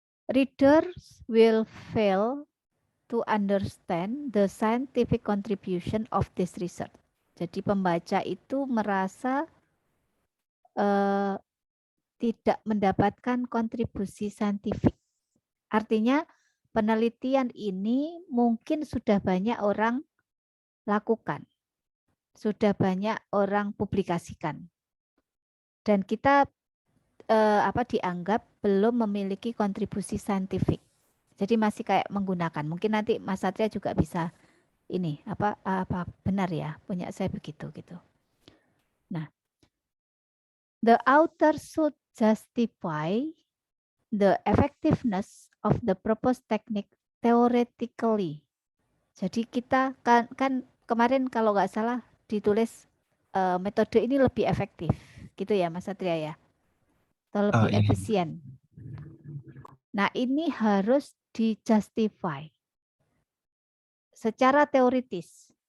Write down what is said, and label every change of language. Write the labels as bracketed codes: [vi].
[en] Readers will fail to understand the scientific contribution of this research. [id] Jadi pembaca itu merasa tidak mendapatkan kontribusi saintifik. Artinya penelitian ini mungkin sudah banyak orang lakukan, sudah banyak orang publikasikan, dan kita dianggap belum memiliki kontribusi saintifik. Jadi masih kayak menggunakan. Mungkin nanti Mas Satria juga bisa ini apa benar ya punya saya begitu gitu. [en] Nah, the author should justify the effectiveness of the proposed technique theoretically. [id] Jadi kita kan kemarin kalau nggak salah ditulis metode ini lebih efektif, gitu ya Mas Satria ya, atau lebih efisien. Nah ini harus dijustify secara teoritis.